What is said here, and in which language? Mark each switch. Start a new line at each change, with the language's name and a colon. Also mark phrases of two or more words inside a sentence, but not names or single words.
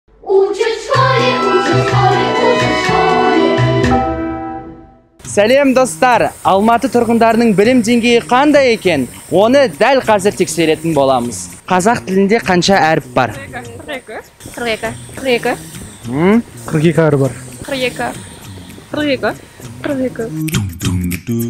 Russian: Учат в школе, учат в школе, учат в школе.
Kazakh: Сәлем достар, Алматы тұрғындарының білім деңгейі қандай екен? Оны дәл қазір тексеретін боламыз. Қазақ тілінде қанша әріп бар? 42 42 әріп бар. 42